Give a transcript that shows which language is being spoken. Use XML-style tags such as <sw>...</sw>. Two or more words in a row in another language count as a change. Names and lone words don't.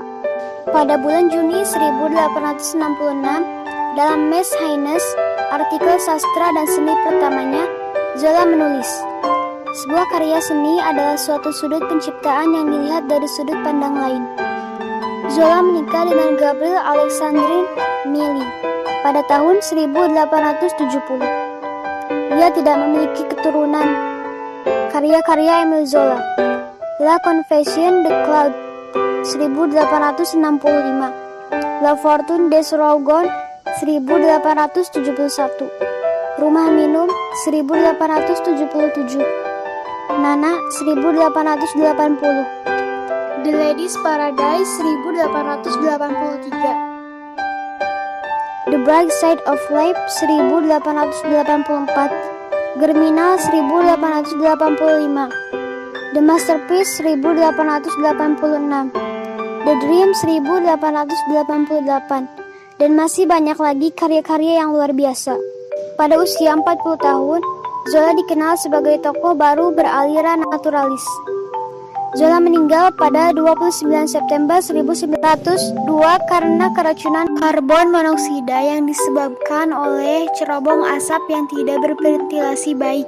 <id>Pada bulan Juni 1866, dalam Mes Haines, artikel sastra dan seni pertamanya, Zola menulis, "Sebuah karya seni adalah suatu sudut penciptaan yang dilihat dari sudut pandang lain." Zola menikah dengan Gabriel Alexandrine Milly pada tahun 1870. Dia tidak memiliki keturunan. Karya-karya Émile Zola: La Confession de Claude 1865, La Fortune des Rougon 1871, Rumah Minum 1877, Nana 1880, The Ladies Paradise 1883, The Bright Side of Life 1884, Germinal 1885, The Masterpiece 1886, The Dream 1888, dan masih banyak lagi karya-karya yang luar biasa. Pada usia 40 tahun, Zola dikenal sebagai tokoh baru beraliran naturalis. Zola meninggal pada 29 September 1902 karena keracunan karbon monoksida yang disebabkan oleh cerobong asap yang tidak berventilasi baik.</id>